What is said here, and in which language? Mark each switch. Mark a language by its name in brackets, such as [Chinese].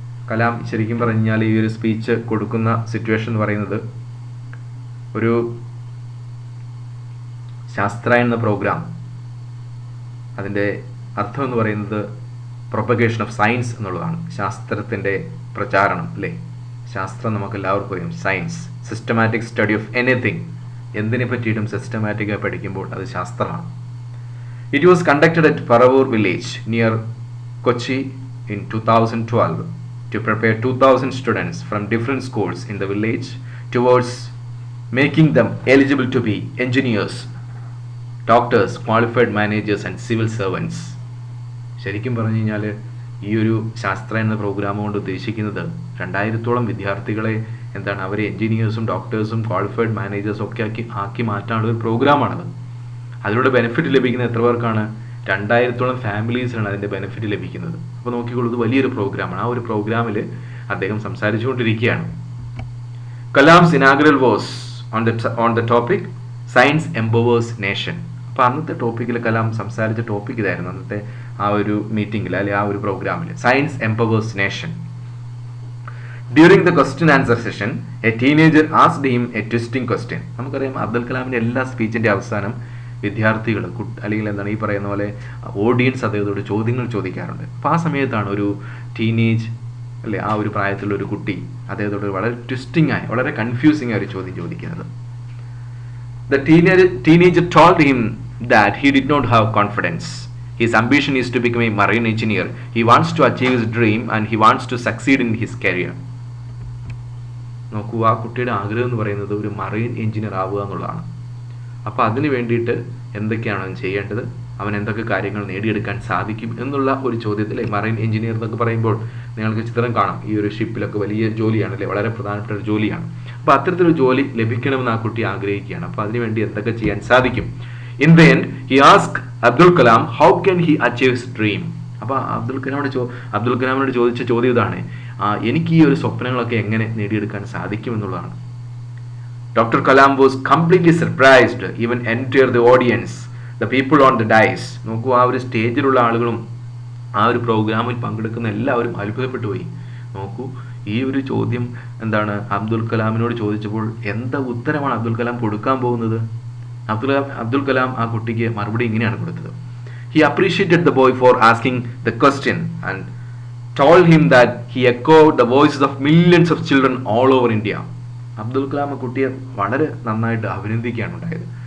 [Malayalam] കലാം ശരിക്കും പറഞ്ഞാൽ ഈ ഒരു സ്പീച്ച് കൊടുക്കുന്ന സിറ്റുവേഷൻ എന്ന് പറയുന്നത് ഒരു ശാസ്ത്രായൻ എന്ന പ്രോഗ്രാം, അതിൻ്റെ അർത്ഥം എന്ന് പറയുന്നത് [English] propagation of science [Malayalam] എന്നുള്ളതാണ്. ശാസ്ത്രത്തിൻ്റെ പ്രചാരണം, അല്ലേ. ശാസ്ത്രം നമുക്ക് എല്ലാവർക്കും അറിയാം, science, [English] Systematic study of anything. [Malayalam] എന്തിനെ പറ്റിയിട്ടും സിസ്റ്റമാറ്റിക്കായി പഠിക്കുമ്പോൾ അത് ശാസ്ത്രമാണ്. [English] It was conducted at Paravur village near Kochi in 2012 to prepare 2,000 students from different schools in the village towards making them eligible to be engineers, doctors, qualified managers and civil servants. [Malayalam] ശരിക്കും പറഞ്ഞു കഴിഞ്ഞാൽ ഈ ഒരു ശാസ്ത്ര എന്ന പ്രോഗ്രാം കൊണ്ട് ഉദ്ദേശിക്കുന്നത് 2000-ഓളം വിദ്യാർത്ഥികളെ അവരെ എഞ്ചിനീയേഴ്സും ഡോക്ടേഴ്സും ക്വാളിഫൈഡ് മാനേജേഴ്സും ഒക്കെ ആക്കി മാറ്റാനുള്ള ഒരു പ്രോഗ്രാമാണത്. അതിലൂടെ ബെനിഫിറ്റ് ലഭിക്കുന്ന എത്ര പേർക്കാണ്? 2000-ഓളം ഫാമിലീസിനാണ് അതിൻ്റെ ബെനിഫിറ്റ് ലഭിക്കുന്നത്. അപ്പോൾ നോക്കിക്കോളൂ, ഇത് വലിയൊരു പ്രോഗ്രാമാണ്. ആ ഒരു പ്രോഗ്രാമിൽ അദ്ദേഹം സംസാരിച്ചുകൊണ്ടിരിക്കുകയാണ്. [English] Kalam's inaugural was on the topic science empowers nation. [Malayalam] അപ്പോൾ അന്നത്തെ ടോപ്പിക്കിൽ കലാം സംസാരിച്ച ടോപ്പിക് ഇതായിരുന്നു. അന്നത്തെ ആ ഒരു മീറ്റിംഗിൽ, അല്ലെങ്കിൽ ആ ഒരു പ്രോഗ്രാമിൽ, [English] Science empowers nation. During the question answer session a teenager asked him a twisting question. [Malayalam] നമുക്കറിയാം, അബ്ദുൽ കലാമിൻ്റെ എല്ലാ സ്പീച്ചിൻ്റെ അവസാനം വിദ്യാർത്ഥികൾ, അല്ലെങ്കിൽ ഈ പറയുന്ന പോലെ ഓഡിയൻസ് അദ്ദേഹത്തോട് ചോദ്യങ്ങൾ ചോദിക്കാറുണ്ട്. അപ്പോൾ ആ സമയത്താണ് ഒരു ടീനേജ്, അല്ലെ, ആ ഒരു പ്രായത്തിലുള്ള ഒരു കുട്ടി അദ്ദേഹത്തോട് വളരെ ട്വിസ്റ്റിംഗ് ആയി, വളരെ കൺഫ്യൂസിംഗ് ആയ ഒരു ചോദ്യം ചോദിക്കുന്നത്. [English] The teenager told him that he did not have confidence. His ambition is to become a marine engineer. He wants to achieve his dream and he wants to succeed in his career. [Malayalam] നോക്കൂ, ആ കുട്ടിയുടെ ആഗ്രഹം എന്ന് പറയുന്നത് ഒരു marine engineer ആവുക എന്നുള്ളതാണ്. അപ്പോൾ അതിന് വേണ്ടിയിട്ട് എന്തൊക്കെയാണ് അവൻ ചെയ്യേണ്ടത്, അവൻ എന്തൊക്കെ കാര്യങ്ങൾ നേടിയെടുക്കാൻ സാധിക്കും എന്നുള്ള ഒരു ചോദ്യത്തിൽ, മറൈൻ എഞ്ചിനീയർ എന്നൊക്കെ പറയുമ്പോൾ നിങ്ങൾക്ക് ചിത്രം കാണാം, ഈ ഒരു ഷിപ്പിലൊക്കെ വലിയ ജോലിയാണ്, അല്ലേ, വളരെ പ്രധാനപ്പെട്ട ഒരു ജോലിയാണ്. അപ്പോൾ അത്തരത്തിലൊരു ജോലി ലഭിക്കണമെന്ന് ആ കുട്ടി ആഗ്രഹിക്കുകയാണ്. അപ്പോൾ അതിനുവേണ്ടി എന്തൊക്കെ ചെയ്യാൻ സാധിക്കും? [English] In the end he ask Abdul Kalam how can he achieve his dream. [Malayalam] അപ്പോൾ അബ്ദുൽ കലാമിനോട് ചോദിച്ച ചോദ്യം ഇതാണ്, എനിക്ക് ഈ ഒരു സ്വപ്നങ്ങളൊക്കെ എങ്ങനെ നേടിയെടുക്കാൻ സാധിക്കും എന്നുള്ളതാണ്. [English] Doctor Kalam was completely surprised, even entire the audience, the people on the dais. [Malayalam] നോക്കൂ, ആ ഒരു സ്റ്റേജിലുള്ള ആളുകളും ആ ഒരു പ്രോഗ്രാമിൽ പങ്കെടുക്കുന്ന എല്ലാവരും അത്ഭുതപ്പെട്ടു പോയി. നോക്കൂ, ഈ ഒരു ചോദ്യം എന്താണ് അബ്ദുൽ കലാമിനോട് ചോദിച്ചപ്പോൾ എന്താ ഉത്തരമാണ് അബ്ദുൽ കലാം കൊടുക്കാൻ പോകുന്നത്? അബ്ദുൽ കലാം ആ കുട്ടിക്ക് മറുപടി ഇങ്ങനെയാണ് കൊടുത്തത്. [English] He appreciated the boy for asking the question and told him that he echoed the voices of millions of children all over India. [Malayalam] Abdul Kalam ആ കുട്ടിയെ വളരെ നന്നായിട്ട് അഭിനന്ദിക്കുകയാണ് ഉണ്ടായത്.